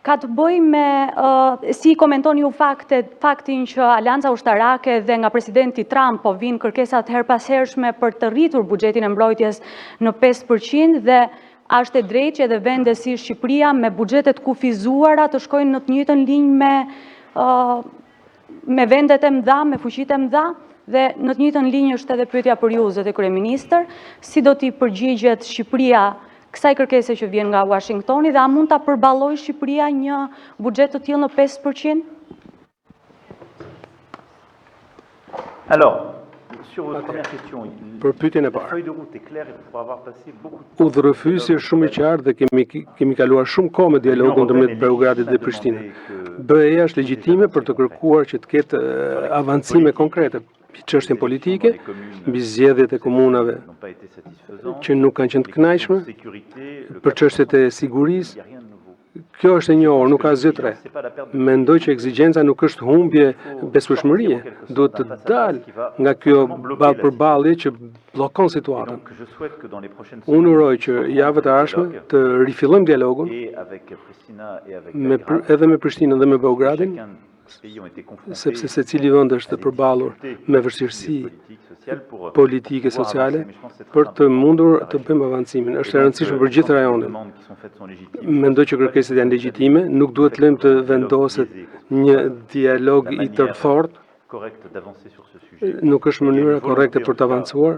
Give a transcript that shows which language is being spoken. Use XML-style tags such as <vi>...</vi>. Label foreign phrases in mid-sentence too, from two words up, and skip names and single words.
<sq>ka të bëjë me si komentoni ju faktin që Alianca Ushtarake dhe nga presidenti Trump po vinë kërkesat her pas hershme për të rritur buxhetin e mbrojtjes në 5% dhe është e drejtë që edhe vende si Shqipëria me buxhetet kufizuara të shkojnë në të njëjtën linjë me vendet e mëdha, me fuqitë e mëdha, dhe në të njëjtën linjë është edhe pyetja për ju, zoti kryeministër, si do t'i përgjigjet Shqipëria kësaj kërkese që vjen nga Washingtoni dhe a mund ta përballojë Shqipëria një buxhet të tillë në 5%?</sq> <fr>Alors, sur votre première question,</fr> <sq>Për pyetjen e</sq> <fr>la</fr> <sq>parë.</sq> <fr>feuille de route est claire et pour avoir passé beaucoup de temps.</fr> <sq>Udhërëfyesi është shumë i qartë dhe kemi kaluar shumë kohë me dialogun ndërmjet Beogradit dhe Prishtinës. BE-ja është legjitime për të kërkuar që të ketë avancime konkrete mbi çështjen politike, mbi zgjedhjet e komunave</sq> <fr>N'ont pas été satisfaisants.</fr> <sq>që nuk kanë qenë të kënaqshme,</sq> <fr>Sécurité, le</fr> <sq>për çështjet e sigurisë.</sq> <fr>il n'y a rien de nouveau.</fr> <sq>Kjo është e njohur, nuk ka asgjë të re.</sq> <fr>C'est pas la perte de</fr> <sq>Mendoj që ekzigjenca nuk është humbje besueshmërie, duhet të dalë nga kjo ballë që bllokon</sq> <fr>Et</fr> <sq>situatën.</sq> <fr>donc, je souhaite que dans les prochaines</fr> <sq>Unë</sq> <fr>semaines,</fr> <sq>uroj që javët e ardhshme të rifillojmë dialogun</sq> <fr>et avec Pristina et avec</fr> <sq>me,</sq> <fr>Belgrade,</fr> <sq>edhe me Prishtinën dhe me Beogradin,</sq> <fr>chacun des pays ont été confrontés</fr> <sq>sepse secili vend është përballur me vështirësi politike, sociale, për të mundur të bëjmë avancimin. Është e rëndësishme për gjithë rajonin. Mendoj që kërkesat janë legjitime, nuk duhet lëmë të vendoset një dialog i tërthort, nuk është mënyra korrekte për të avancuar.</sq>